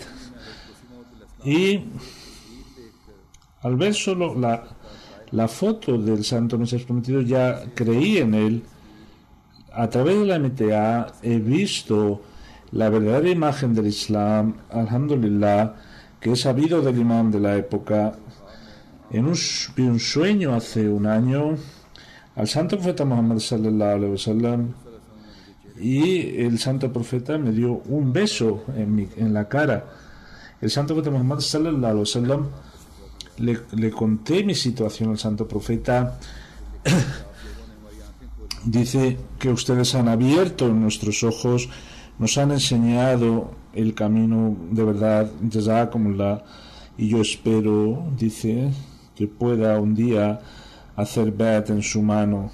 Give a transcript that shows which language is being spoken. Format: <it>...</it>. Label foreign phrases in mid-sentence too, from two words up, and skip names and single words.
<es>Y al ver solo la foto del Santo Mesías Prometido ya creí en él. A través de la MTA he visto la verdadera imagen del Islam, alhamdulillah, que he sabido del imán de la época. Vi un sueño hace un año al Santo Profeta Muhammad</es> <ar>صلى الله عليه وسلم</ar> <es>y el Santo Profeta me dio un beso en la cara. El Santo Profeta Muhammad</es> <ar>صلى الله عليه وسلم</ar> <es>le conté mi situación al Santo Profeta. Dice que ustedes han abierto nuestros ojos, nos han enseñado el camino de verdad, jazakumullah, y yo espero, dice, que pueda un día hacer bet en su mano.</es>